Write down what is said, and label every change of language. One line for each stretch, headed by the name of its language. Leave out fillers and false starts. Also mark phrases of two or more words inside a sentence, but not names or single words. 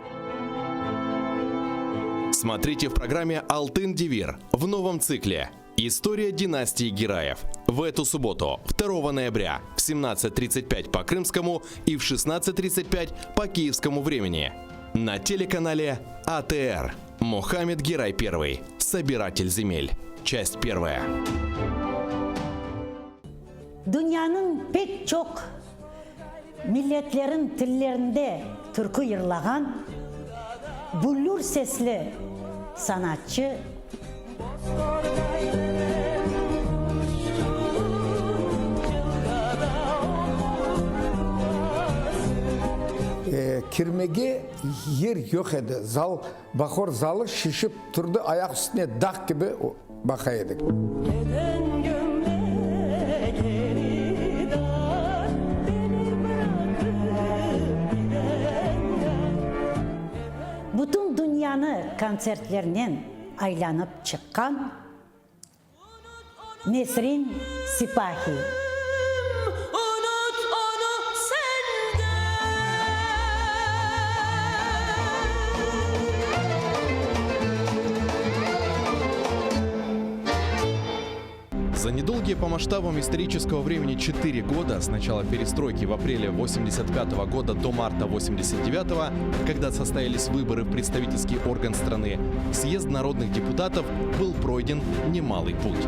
Russian: Смотрите в программе «Алтын Девир» в новом цикле «История династии Гираев» в эту субботу, 2 ноября в 17:35 по крымскому и в 16:35 по киевскому времени на телеканале АТР. Мухаммед Герай I. Собиратель земель. Часть 1.
Crimean Tatar: Dünyanın pek çok milletlerin tillerinde türkü yırlağan bullur sesli sanatçı Kirmege yer yok edi. Zal, bahor zalı şişip turdu, ayak üstüne dağ gibi bakaydık. bütün dünyanı konsertlerinden aylanıp çıkan Nesrin Sipahi.
Russian: За недолгие по масштабам исторического времени 4 года, с начала перестройки в апреле 1985 года до марта 1989, когда состоялись выборы в представительский орган страны, съезд народных депутатов был пройден немалый путь.